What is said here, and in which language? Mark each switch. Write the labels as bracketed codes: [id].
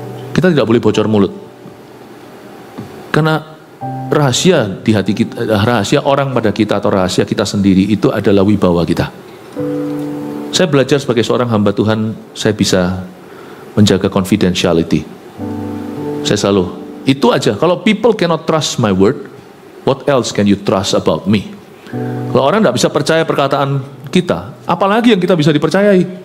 [id] Kita tidak boleh bocor mulut. Karena rahasia di hati kita, rahasia orang pada kita atau rahasia kita sendiri itu adalah wibawa kita. Saya belajar sebagai seorang hamba Tuhan, saya bisa menjaga confidentiality. Saya selalu, itu aja. [en] Kalau people cannot trust my word, what else can you trust about me? [id] Kalau orang tidak bisa percaya perkataan kita, apalagi yang kita bisa dipercayai?